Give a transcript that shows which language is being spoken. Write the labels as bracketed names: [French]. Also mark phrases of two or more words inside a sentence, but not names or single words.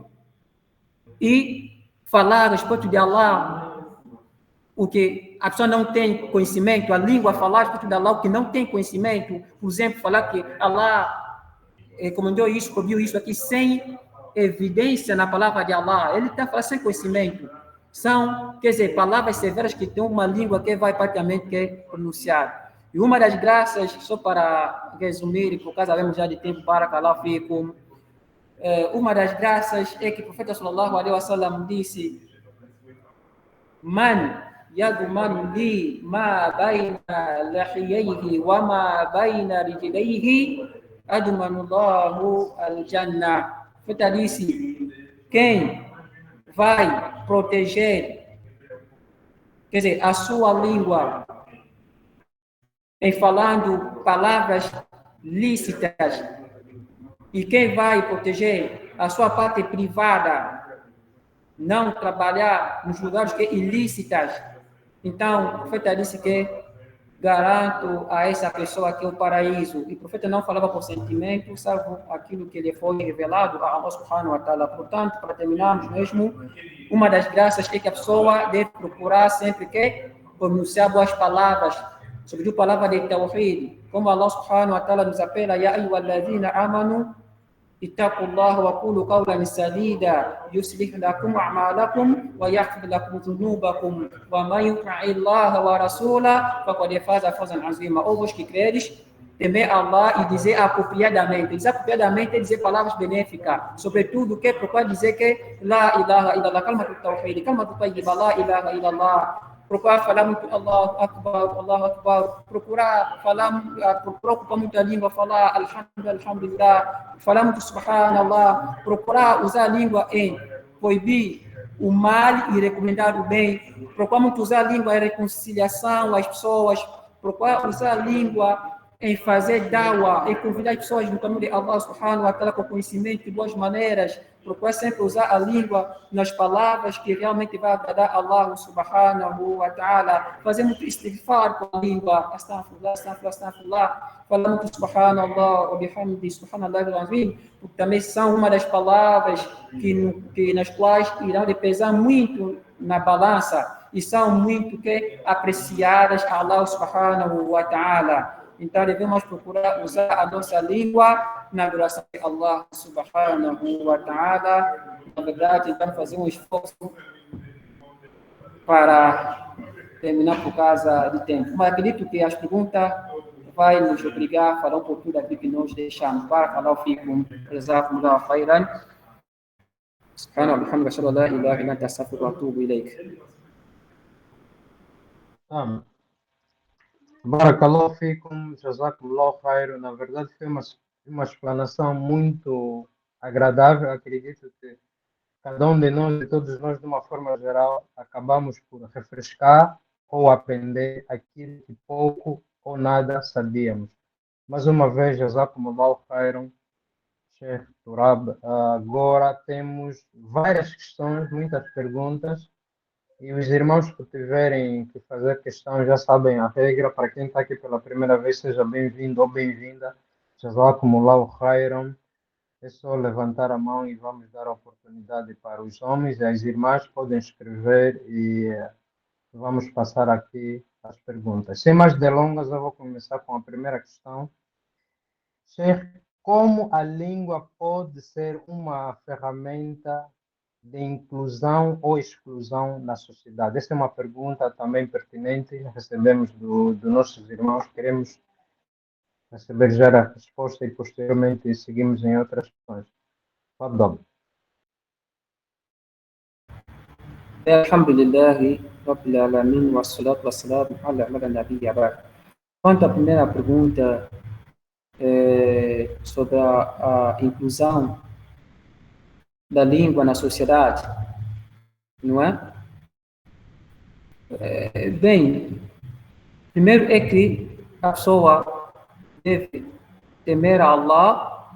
[Portuguese] E falar a respeito de Allah, o que a pessoa não tem conhecimento, a língua falar a respeito de Allah, o que não tem conhecimento, por exemplo, falar que Allah comandou isso, proibiu isso aqui, sem evidência na palavra de Allah, ele está falando sem conhecimento. São, palavras severas que tem uma língua que vai praticamente pronunciar. E uma das graças, só para resumir, por causa já de tempo para calar fico, uma das graças é que o profeta [Arabic] صلى الله عليه وسلم [Portuguese] disse: [Arabic] من يضمن لي ما بين لحييه وما بين رجليه أضمن له الجنة. [Portuguese] O profeta disse: quem vai proteger, a sua língua em falando palavras lícitas, e quem vai proteger a sua parte privada, não trabalhar nos lugares que ilícitas. Então, o profeta disse que garanto a essa pessoa que é o paraíso. E o profeta não falava por sentimento, salvo aquilo que lhe foi revelado a Allah [Arabic] سبحانه وتعالى. [Portuguese] Portanto, para terminarmos mesmo, uma das graças é que a pessoa deve procurar sempre que pronunciar boas palavras, sobretudo a palavra de tawhid, como Allah [Arabic] سبحانه وتعالى [Portuguese] nos apela: [Arabic] يا أيها الذين آمنوا اتقوا الله وقولوا قولا سديدا يصلح لكم أعمالكم ويغفر لكم ذنوبكم ومن يطع الله ورسوله فقد فاز فوزا عظيما. [Portuguese] Ou vós que credes, temer Allah e dizer apropriadamente. Dizer apropriadamente é dizer palavras benéficas, sobretudo que procurar dizer que [Arabic] لا إله إلا الله، كلمة التوحيد، كلمة طيبة، لا إله إلا الله. [Portuguese] Procurar falar muito [Arabic] الله أكبر, [Portuguese] procurar ocupar muito a língua, falar alhamdulillah, falar muito subhanallah, procurar usar a língua em proibir o mal e recomendar o bem, procurar muito usar a língua em reconciliação às pessoas, procurar usar a língua em fazer da'wah, em convidar as pessoas no caminho de Allah [Arabic] سبحانه وتعالى [Portuguese] com conhecimento de boas maneiras, procurar sempre usar a língua nas palavras que realmente vai agradar Allah [Arabic] سبحانه وتعالى, [Portuguese] fazer muito istighfar com a língua, astaghfirullah, falar muito [Arabic] سبحان الله وبحمده، سبحان الله العظيم, [Portuguese] porque também são uma das palavras nas quais irão pesar muito na balança e são muito apreciadas a Allah [Arabic] سبحانه وتعالى. [Portuguese] Então, devemos procurar usar a nossa língua na adoração de Allah [Arabic] سبحانه وتعالى. [Portuguese] Na verdade, então, fazer um esforço para terminar por causa de tempo. Mas acredito que as perguntas vai nos obrigar a falar um pouquinho daquilo que nós deixamos. Para falar, fico [Arabic] جزاكم الله خيرا. سبحان الله وبحمده، أشهد أن لا إله إلا أنت، أستغفرك وأتوب إليك. بارك الله فيكم، جزاكم الله خيرا. [Portuguese] Na verdade, foi uma explanação muito agradável. Acredito que cada um de nós, de todos nós, de uma forma geral, acabamos por refrescar ou aprender aquilo que pouco ou nada sabíamos. Mais uma vez, [Arabic] جزاكم الله خيرا, Sheikh Turab. [Portuguese] Agora temos várias questões, muitas perguntas. E os irmãos que tiverem que fazer questão já sabem a regra. Para quem está aqui pela primeira vez, seja bem-vindo ou bem-vinda. [Arabic] جزاكم الله خيرا. [Portuguese] É só levantar a mão e vamos dar a oportunidade para os homens e as irmãs podem escrever e vamos passar aqui as perguntas. Sem mais delongas, eu vou começar com a primeira questão. Sheikh, como a língua pode ser uma ferramenta de inclusão ou exclusão na sociedade? Essa é uma pergunta também pertinente, recebemos dos nossos irmãos, queremos receber já a resposta e posteriormente seguimos em outras questões. Fadal. [Arabic] الحمد لله رب العالمين، والصلاة والسلام على النبي بعد. [Portuguese] Quanto à primeira pergunta sobre a inclusão da língua na sociedade, não é? Bem, primeiro é que a pessoa deve temer a Allah.